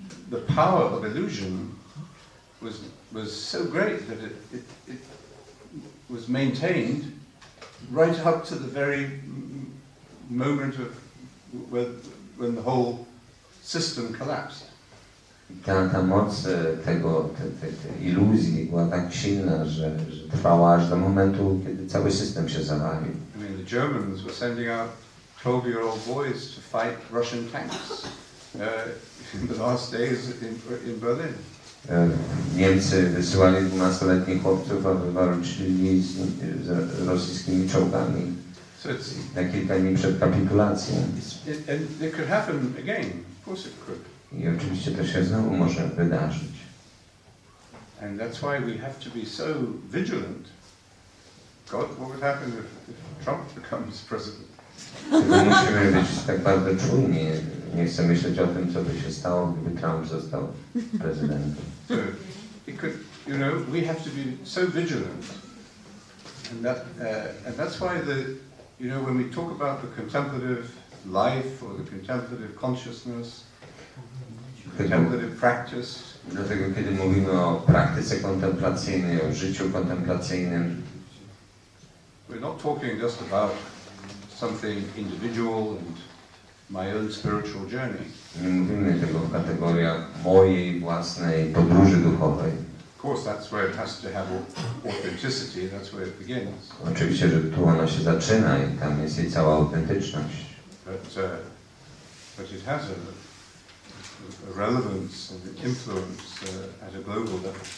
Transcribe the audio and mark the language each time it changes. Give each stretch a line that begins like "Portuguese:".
English: The power of illusion was so great that it was maintained right up to the very moment of when the whole system collapsed.
Polish: Ta moc tej iluzji była tak silna, że trwała aż do momentu, kiedy cały system się zawalił.
English: I mean, the Germans were sending out 12-year-old boys to fight Russian tanks in the last days in Berlin.
Polish: Niemcy wysyłali 12-letnich chłopców, aby walczyli z rosyjskimi czołgami na kilka dni przed kapitulacją.
English: And it could happen again. Of course it could.
Polish: I oczywiście to się znowu może wydarzyć.
English: And that's why we have to be so vigilant. God, what would happen if Trump becomes president?
Polish: Musimy być tak bardzo czujni. Nie chcę myśleć o tym, co by się stało, gdyby Trump został prezydentem.
English: So it could, you know, we have to be so vigilant, and that's why you know, when we talk about the contemplative life or the contemplative consciousness, contemplative practice.
Polish: Dlatego, kiedy mówimy o praktyce kontemplacyjnej, o życiu kontemplacyjnym,
English: we're not talking just about something individual and my own spiritual journey.
Polish: Nie mówimy tego w kategoriach mojej własnej podróży duchowej.
English: Of course, that's where it has to have authenticity. That's where it begins.
Polish: Oczywiście, że tu ona się zaczyna i tam jest jej cała autentyczność.
English: But it has a relevance and influence at a global level.